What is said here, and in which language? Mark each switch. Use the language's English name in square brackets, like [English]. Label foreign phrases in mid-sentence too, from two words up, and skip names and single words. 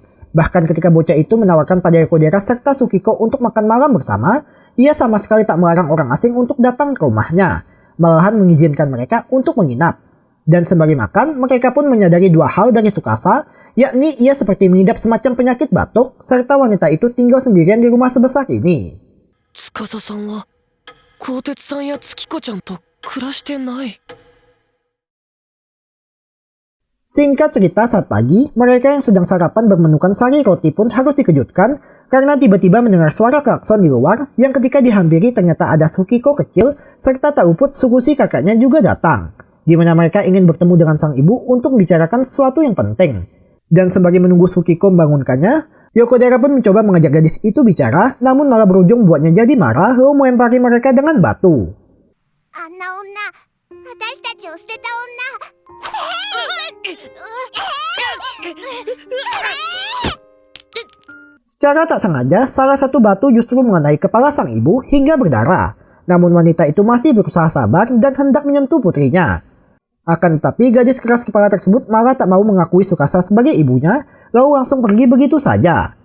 [Indonesian] Bahkan ketika bocah itu menawarkan pada Yokodera serta Tsukiko untuk makan malam bersama, ia sama sekali tak melarang orang asing untuk datang ke rumahnya, malahan mengizinkan mereka untuk menginap. Dan sembari makan, mereka pun menyadari 2 hal dari Tsukasa, yakni ia seperti mengidap semacam penyakit batuk, serta wanita itu tinggal sendirian di rumah sebesar ini. [Japanese] 司さんは鋼鉄さんや月子ちゃんと暮らしてない。 [Indonesian] Singkat cerita, saat pagi, mereka yang sedang sarapan bermenukan sari roti pun harus dikejutkan karena tiba-tiba mendengar suara klakson di luar yang ketika dihampiri ternyata ada Tsukiko kecil serta tak luput Tsukushi kakaknya juga datang. Di mana mereka ingin bertemu dengan sang ibu untuk membicarakan sesuatu yang penting. Dan sembari menunggu Tsukiko membangunkannya, Yokodera pun mencoba mengajak gadis itu bicara, namun malah berujung buatnya jadi marah lalu melempari mereka dengan batu. [Japanese] あんな女、私たちを捨てた女。 [Indonesian] Secara tak sengaja, salah satu batu justru mengenai kepala sang ibu hingga berdarah. Namun wanita itu masih berusaha sabar dan hendak menyentuh putrinya. Akan tetapi gadis keras kepala tersebut malah tak mau mengakui Tsukasa sebagai ibunya, lalu langsung pergi begitu saja.